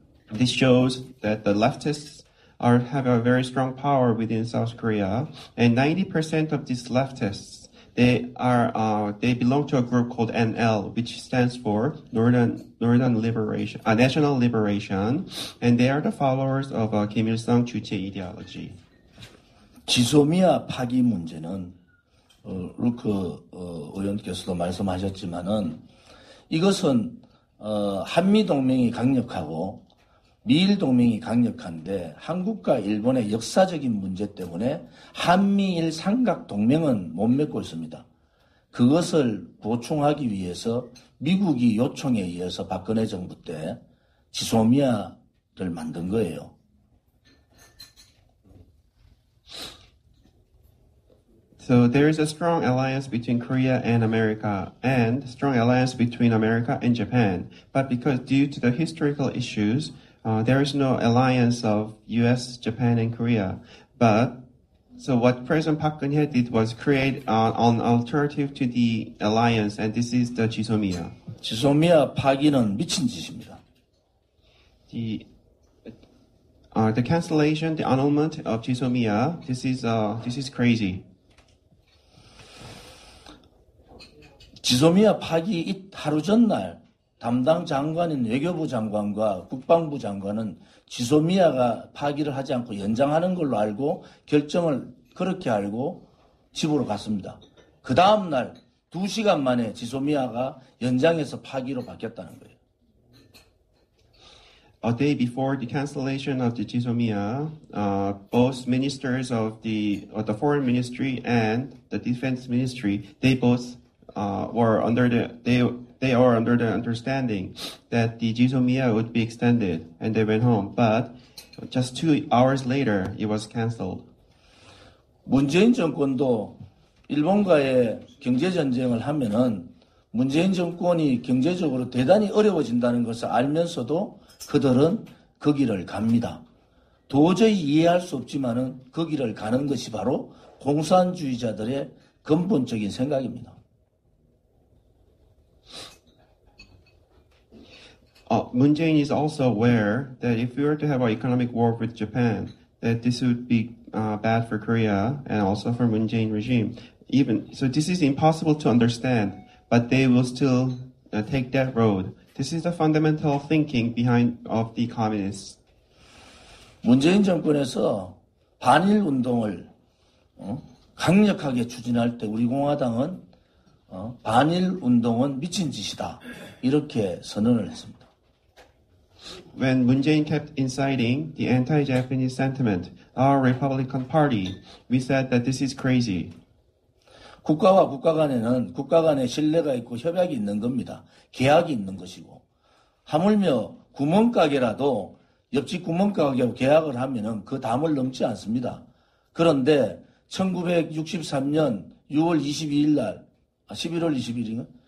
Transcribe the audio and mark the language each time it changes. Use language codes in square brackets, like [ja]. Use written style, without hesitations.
[en] This shows that the leftists have a very strong power within South Korea, and 90% of these leftists they belong to a group called NL, which stands for Northern Liberation, National Liberation, and they are the followers of Kim Il-sung 주체 ideology. [ko] 지소미아 파기 문제는 루크 의원께서도 말씀하셨지만은 이것은 한미 동맹이 강력하고 미일 동맹이 강력한데 한국과 일본의 역사적인 문제 때문에 한미일 삼각 동맹은 못 맺고 있습니다. 그것을 보충하기 위해서 미국이 요청에 의해서 박근혜 정부 때 지소미아를 만든 거예요. [en] So there is a strong alliance between Korea and America, and strong alliance between America and Japan. But because due to the historical issues, there is no alliance of U.S., Japan, and Korea. So what President Park Geun-hye did was create an alternative to the alliance, and this is the 지소미아. [ko] 지소미아 파기는 미친 짓입니다. [en] The cancellation, the annulment of 지소미아, this is crazy. [ko] 지소미아 파기 하루 전날 담당 장관인 외교부 장관과 국방부 장관은 지소미아가 파기를 하지 않고 연장하는 걸로 알고 결정을 그렇게 알고 집으로 갔습니다. 그 다음날 2시간 만에 지소미아가 연장해서 파기로 바뀌었다는 거예요. [en] A day before the cancellation of the 지소미아, both ministers of the foreign ministry and the defense ministry, they both were under the understanding that the 지소미아 would be extended, and they went home. But just 2 hours later, it was canceled. [ko] 문재인 정권도 일본과의 경제 전쟁을 하면은 문재인 정권이 경제적으로 대단히 어려워진다는 것을 알면서도 그들은 그 길을 갑니다. 도저히 이해할 수 없지만은 그 길을 가는 것이 바로 공산주의자들의 근본적인 생각입니다. [en] Moon Jae-in is also aware that if we were to have an economic war with Japan, that this would be bad for Korea and also for Moon Jae-in regime. So this is impossible to understand, but they will still take that road. This is the fundamental thinking behind of the communists. [ko] 문재인 정권에서 반일 운동을 강력하게 추진할 때 우리 공화당은 반일 운동은 미친 짓이다 이렇게 선언을 했습니다. [en] When Moon Jae-in kept inciting the anti-Japanese sentiment, our Republican Party, we said that this is crazy. [ko] 국가와 국가 간에는 국가 간에 신뢰가 있고 협약이 있는 겁니다. 계약이 있는 것이고 하물며 구멍가게라도 옆집 구멍가게하고 계약을 하면은 그 담을 넘지 않습니다. 그런데 1963년 6월 22일 날 11월 20일인가?